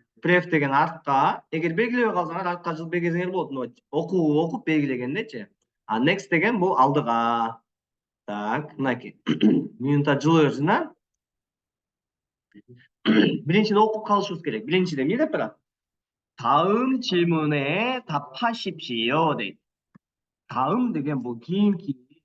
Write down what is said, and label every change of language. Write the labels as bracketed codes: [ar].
[ky] Pref деген артка, эгер белгилебей калсаңар, артка жылып белгилесеңер болот. Окуп белгилегендечи. Next деген бул алдыга. Так, мынакей. Минута жылы берсин, Биринчиден окуп калышыбыз керек. Биринчиде эмне деп турат? [ko] 다음 질문에 답하십시오 [ky] дейт. 다음 деген бул кийинки.